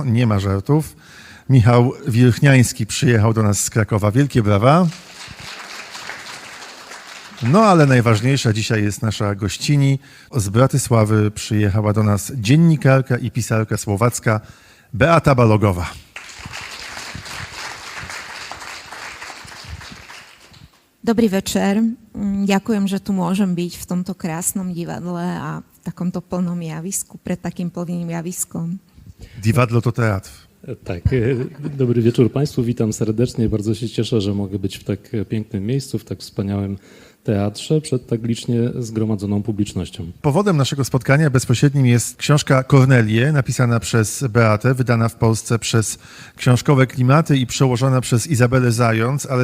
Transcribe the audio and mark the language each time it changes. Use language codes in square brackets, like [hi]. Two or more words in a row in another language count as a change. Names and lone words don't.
[pl] Nie ma żartów. Michał Wilchniański przyjechał do nas z Krakowa. Wielkie brawa. No ale najważniejsza dzisiaj jest nasza gościni. Z Bratysławy przyjechała do nas dziennikarka i pisarka słowacka Beata Balogowa. [sk] Dobrý večer. Ďakujem, že tu môžem byť v tomto krásnom divadle a v takomto plnom javisku, pred takým plným jawiskom. Divadlo to teatr. [pl] Tak, dobry wieczór Państwu, witam serdecznie. Bardzo się cieszę, że mogę być w tak pięknym miejscu, w tak wspaniałym teatrze przed tak licznie zgromadzoną publicznością. Powodem naszego spotkania bezpośrednim jest książka Kornelie, napisana przez Beatę, wydana w Polsce przez Książkowe Klimaty i przełożona przez Izabelę Zając, ale